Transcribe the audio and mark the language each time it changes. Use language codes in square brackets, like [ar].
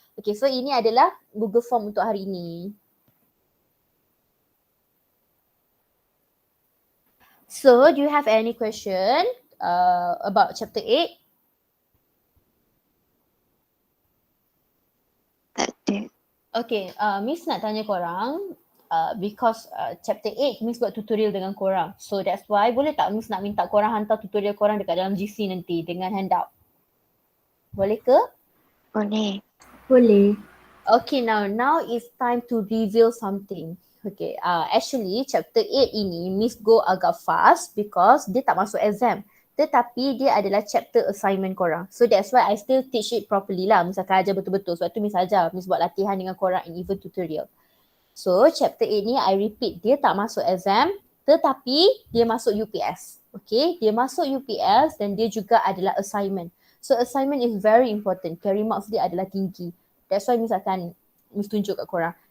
[ms] Okay, so ini adalah Google Form untuk hari ini. [en] So, do you have any question about chapter 8? [ms] Tak ada. Okay, Miss nak tanya korang because chapter 8 Miss buat tutorial dengan korang. So that's why boleh tak Miss nak minta korang hantar tutorial korang dekat dalam GC nanti dengan handout? Boleh ke? Boleh. Boleh. [en] Okay, now it's time to reveal something. [ms] Okay, actually chapter 8 ini Miss go agak fast because dia tak masuk exam. Tetapi dia adalah chapter assignment korang. [en] So that's why I still teach it properly lah. [ms] Miss akan ajar betul-betul. Sebab tu Miss ajar. Miss buat latihan dengan korang and even tutorial. So chapter 8 ni [en] I repeat, [ms] dia tak masuk exam. Tetapi dia masuk UPS. Okay, dia masuk UPS dan dia juga adalah assignment. [en] So assignment is very important. [ms] Carry marks dia adalah tinggi. That's why Miss akan Miss tunjuk kat korang.